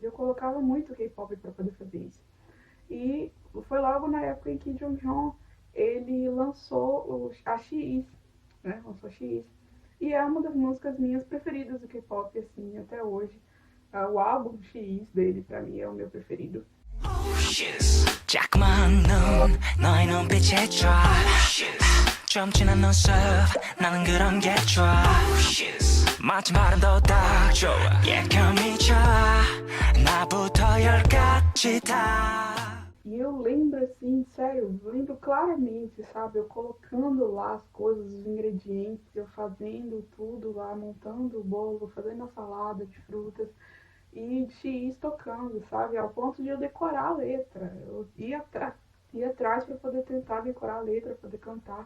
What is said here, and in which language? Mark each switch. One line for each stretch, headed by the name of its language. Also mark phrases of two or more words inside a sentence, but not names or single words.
Portuguese: Eu colocava muito K-pop para poder fazer isso. E foi logo na época em que Jung Hyun, ele lançou a X, né? Lançou a X. E é uma das músicas minhas preferidas do K-pop, assim, até hoje. O álbum X dele, pra mim, é o meu preferido.
Korean: 자꾸만 너의 눈빛에 좀 진한 눈썹 나는 그런 게 좋아 마치 바람도 딱 좋아 예감 미쳐 나부터 열까지 다.
Portuguese: E eu lembro assim, sério, eu lembro claramente, sabe? Eu colocando lá as coisas, os ingredientes, eu fazendo tudo lá, montando o bolo, fazendo a salada de frutas. e X tocando, sabe? Ao ponto de eu decorar a letra. Eu ia atrás para poder tentar decorar a letra, poder cantar.